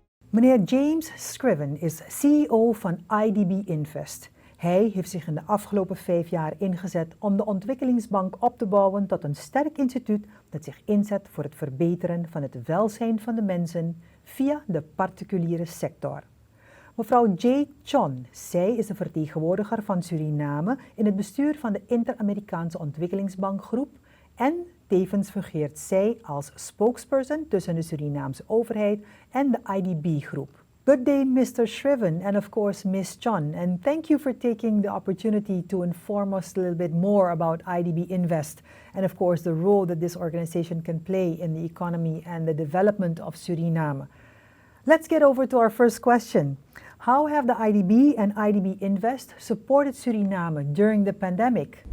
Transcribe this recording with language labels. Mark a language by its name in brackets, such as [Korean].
[Dutch] Meneer James Scriven is CEO van IDB Invest. Hij heeft zich in de afgelopen 5 jaar ingezet om de ontwikkelingsbank op te bouwen tot een sterk instituut dat zich inzet voor het verbeteren van het welzijn van de mensen via de particuliere sector. Mevrouw 𝐒𝐁, zij is de vertegenwoordiger van Suriname in het bestuur van de Inter-Amerikaanse Ontwikkelingsbankgroep en tevens fungeert zij als spokesperson tussen de Surinaamse overheid en de IDB-groep. [English] Good day, Mr. Scriven, and of course, Ms. 𝐒𝐁, and thank you for taking the opportunity to inform us a little bit more about IDB Invest, and of course, the role that this organization can play in the economy and the development of Suriname. Let's get over to our first question. How have the IDB and IDB Invest supported Suriname during the pandemic?